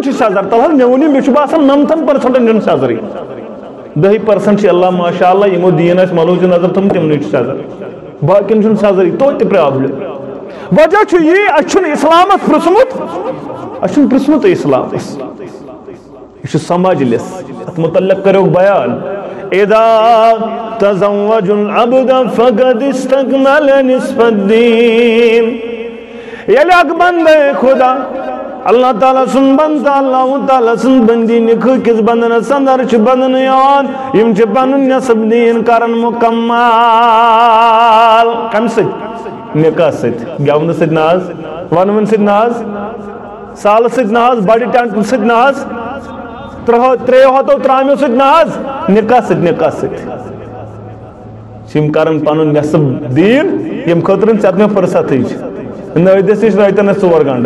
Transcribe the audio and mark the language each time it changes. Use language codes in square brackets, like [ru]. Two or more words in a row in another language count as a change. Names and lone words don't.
[ks] چھُ سیزر تل حظ مےٚ ؤنِو مےٚ چھُ باسان 90% چھُنہٕ سیزرٕے 10% چھِ اللہ [ar] ماشاء اللہ [ks] یِمو دیٖن آسہِ ملوٗچ نظر تھوٚمُت تِمنٕے چھُ سیزر باقین چھُنہٕ سیزرٕے توتہِ پرابلم وجہ چھُ یی اَسہِ چھُنہٕ اِسلامس پرٛژھمُت اَسہِ چھُنہٕ پرٛژھمُتٕے اِسلامس یہ چھُ سمجلس اتھ متعلق کرو بیان [ar] اذا تزوج العبد فقد استكمل نصف الدين [ks] ییٚلہِ اکھ بندے خدا اللہ تعالیٰ سن بندہ اللہ تعالیٰ سن بندی نکھٕ کس بندنس اندر چھ بندن یوان یم چھ پنن نصف دین کرن مکمل کم سۭتۍ نکاح سۭتۍ گٮ۪ونہٕ سۭتۍ نہ حظ ونوٕنۍ سۭتۍ نہ حظ سالہٕ سۭتۍ نہ حظ بڑِ ٹنٹہٕ سۭتۍ نہ حظ ترٛیٚیو ہتو ترٛامیو سۭتۍ نہ حظ نکاح سۭتۍ یم کرن پنن نصف دین یم خٲطرٕ ژےٚ مےٚ فرصتٕے چھِ نٲیدس نش رٲتن اَسہِ 4 گنٹہٕ